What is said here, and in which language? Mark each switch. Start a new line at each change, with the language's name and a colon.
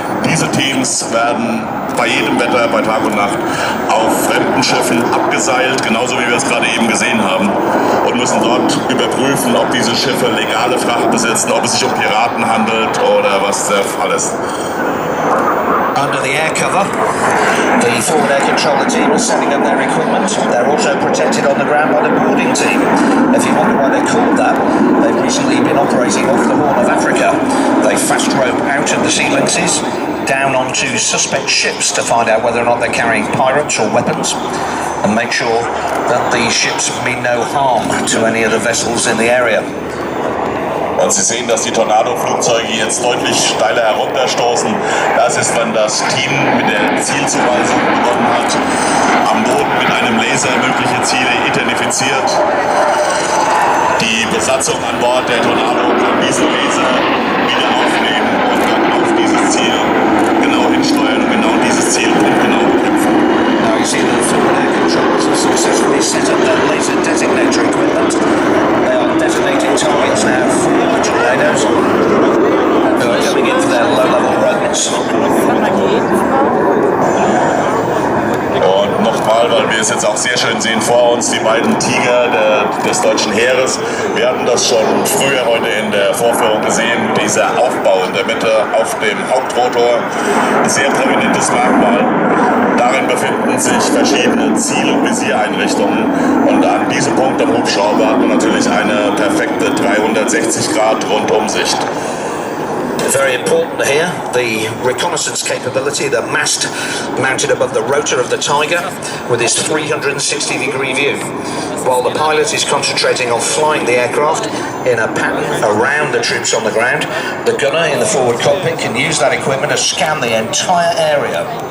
German: Diese Teams werden bei jedem Wetter, bei Tag und Nacht, auf fremden Schiffen abgeseilt, genauso wie wir es gerade eben gesehen haben, und müssen dort überprüfen, ob diese Schiffe legale Fracht besitzen, ob es sich um Piraten handelt oder was der Fall ist.
English: Under the air cover, the forward air controller team is setting up their equipment. They're also protected on the ground by the boarding team. If you wonder why they're called that, they've recently been operating off the Horn of Africa. They fast rope out of the Sea Lynxes down onto suspect ships to find out whether or not they're carrying pirates or weapons, and make sure that the ships mean no harm to any of the vessels in the area.
German: Und Sie sehen, dass die Tornado-Flugzeuge jetzt deutlich steiler herunterstoßen. Das ist, wenn das Team mit der Zielzuweisung begonnen hat, am Boden mit einem Laser mögliche Ziele identifiziert. Die Besatzung an Bord der Tornado kann diese Laser wieder aufnehmen und dann auf dieses Ziel genau hinsteuern und genau dieses Ziel genau bekämpfen.
English: Now you see that the forward air controllers have successfully set up their laser designator equipment. They are designating targets now for the tornadoes who are coming in for their low-level runs.
German: Und nochmal, weil wir es jetzt auch sehr schön sehen vor uns, die beiden Tiger des deutschen Heeres. Wir hatten das schon früher heute in der Vorführung gesehen, dieser Aufbau in der Mitte auf dem Hauptrotor, ein sehr prominentes Merkmal. Darin befinden sich verschiedene Ziel- und Visiereinrichtungen und an diesem Punkt am Hubschrauber hat man natürlich eine perfekte 360-Grad-Rundumsicht.
English: Very important here, the reconnaissance capability, the mast mounted above the rotor of the Tiger with its 360-degree view. While the pilot is concentrating on flying the aircraft in a pattern around the troops on the ground, the gunner in the forward cockpit can use that equipment to scan the entire area.